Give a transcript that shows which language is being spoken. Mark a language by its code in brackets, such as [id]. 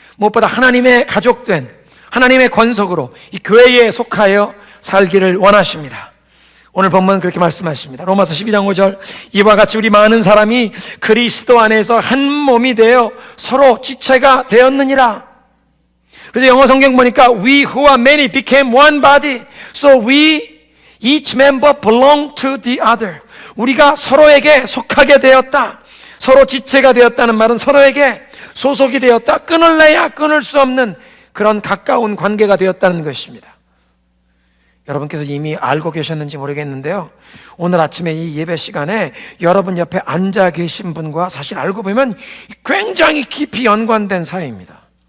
[ko] 무엇보다 하나님의 가족된, 하나님의 권속으로 이 교회에 속하여 살기를 원하십니다. 오늘 본문은 그렇게 말씀하십니다. 로마서 12장 5절, 이와 같이 우리 많은 사람이 그리스도 안에서 한 몸이 되어 서로 지체가 되었느니라. 그래서 영어 성경 보니까 [en] We who are many became one body, so we each member belong to the other. [ko] 우리가 서로에게 속하게 되었다. 서로 지체가 되었다는 말은 서로에게 소속이 되었다. 끊을래야 끊을 수 없는 그런 가까운 관계가 되었다는 것입니다. 여러분께서 이미 알고 계셨는지 모르겠는데요, 오늘 아침에 이 예배 시간에 여러분 옆에 앉아 계신 분과 사실 알고 보면 굉장히 깊이 연관된 사이입니다.